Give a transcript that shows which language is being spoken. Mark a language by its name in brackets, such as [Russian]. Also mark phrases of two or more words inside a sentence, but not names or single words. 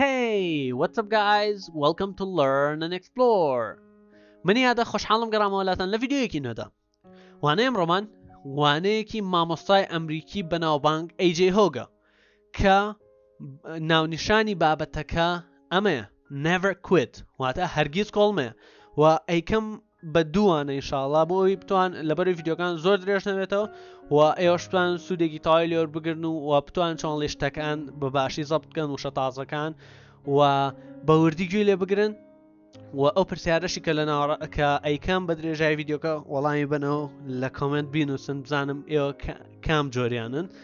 [English] Hey, what's up guys? Welcome to Learn and Explore. [Central Kurdish] منی هذا خوشحالم گەڕامەوەلاتەن لە ڤیدیۆیەکی نوێدا. وانەیە ئەمڕۆمان وانەیەکی مامۆستای ئەمریکی بەناوبانگ AJ هۆگە کە ناونیشانی بابەتەکە ئەمەیە [English] never quit [Central Kurdish] واتە هەرگیز کۆڵ مەیە و ئەیکەم بە دووانە ئینشاڵڵا بۆی بتوان لەبەروی ڤیدیۆکان زۆر درێژ نەبێتەوە و ئێوەش بتوان سوودێکی تەواوی لێوە بگرن و بتوان چۆن شتەکان بە باشی زەبط بکەن و شەتازەکان و بە وردی گوێ لێ بگرن و ئەو پرسیارەشی کە کە ئەیکەم بە درێژای ڤیدیۆکە وەڵامی بنەوە لە کۆمنت بینوسن بزانم ئێوە کام جۆریانن.